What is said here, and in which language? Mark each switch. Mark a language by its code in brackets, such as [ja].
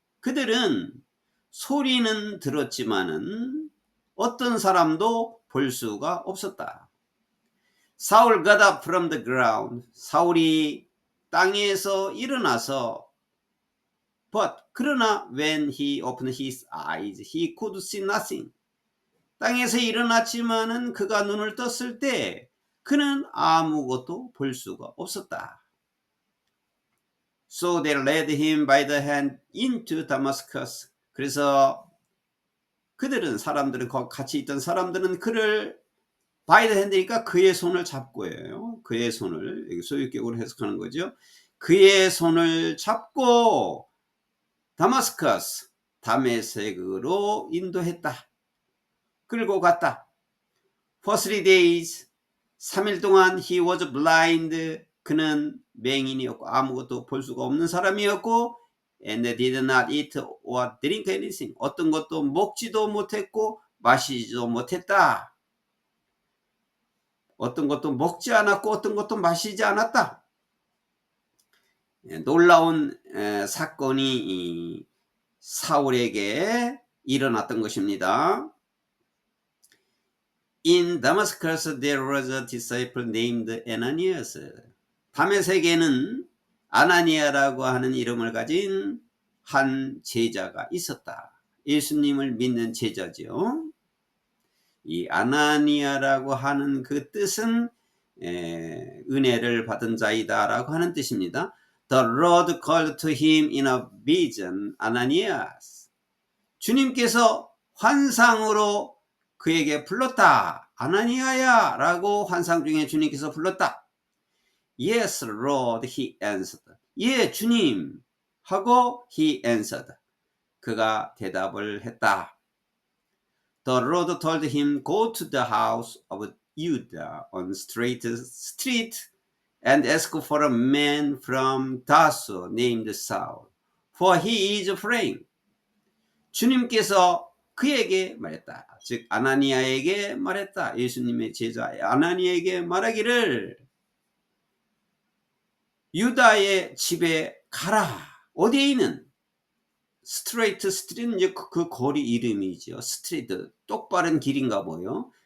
[ko] 그들은 소리는 들었지만은 어떤 사람도 볼 수가 없었다. [en] 사울 got up from the ground. [ko] 사울이 땅에서 일어나서 [en] but [ko] 그러나 [en] when he opened his eyes he could see nothing. [ko] 땅에서 일어났지만은 그가 눈을 떴을 때 그는 아무것도 볼 수가 없었다. [en] So they led him by the hand into Damascus. [ko] 그래서 그들은 사람들은 같이 있던 사람들은 그를 by the hand니까 그의 손을 잡고예요. 그의 손을 여기 소유격으로 해석하는 거죠. 그의 손을 잡고 다마스커스 다메섹으로 인도했다. 끌고 갔다. [en] For 3 days [ko] 3일 동안 [en] he was blind. [ko] 그는 맹인이었고 아무것도 볼 수가 없는 사람이었고 [en] and did not eat or drink anything. [ko] 어떤 것도 먹지도 못했고 마시지도 못했다. 어떤 것도 먹지 않았고 어떤 것도 마시지 않았다. 놀라운 사건이 사울에게 일어났던 것입니다. [en] In Damascus there was a disciple named Ananias. [ko] 다메섹에는 아나니아라고 하는 이름을 가진 한 제자가 있었다. 예수님을 믿는 제자죠. 이 아나니아라고 하는 그 뜻은 은혜를 받은 자이다 라고 하는 뜻입니다. [en] The Lord called to him in a vision, Ananias. [ko] 주님께서 환상으로 그에게 불렀다. 아나니아야 라고 환상 중에 주님께서 불렀다. [en] Yes, Lord, he answered. [ko] 예, 주님 하고 [en] he answered. [ko] 그가 대답을 했다. [en] The Lord told him, go to the house of Judah on Straight Street and ask for a man from Tarsus named Saul, for he is praying. [ko] 주님께서 그에게 말했다. 즉 아나니아에게 말했다. 예수님의 제자 아나니아에게 말하기를 유다의 집에 가라. 어디에 있는? 스트레이트 스트리트는 이제 그 거리 이름이죠. 스트리트 똑바른 길인가 보요.